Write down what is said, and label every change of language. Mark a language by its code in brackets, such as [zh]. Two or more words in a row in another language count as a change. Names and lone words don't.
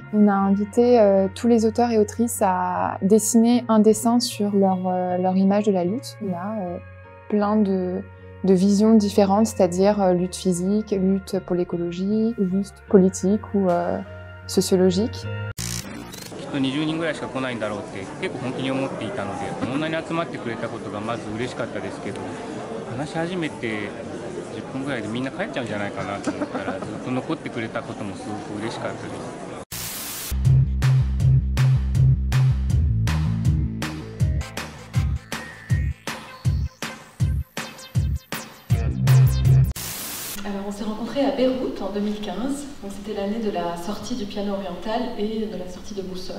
[fr] On a invité tous les auteurs et autrices à dessiner un dessin sur leur image de la lutte. Il y a plein de visions différentes, c'est-à-dire lutte physique, lutte pour l'écologie, lutte politique ou sociologique. [ja] 20 人ぐらいしか来ないんだろうって結構本気に思っていたので、こんなに集まってくれたことがまず嬉しかったですけど、話し始めて10分ぐらいでみんな帰っちゃうんじゃないかなと思ったら、ずっと残ってくれたこともすごく嬉しかったです。 [fr] Alors on s'est rencontrés à Beyrouth en 2015, donc c'était l'année de la sortie du piano oriental et de la sortie de Boussole.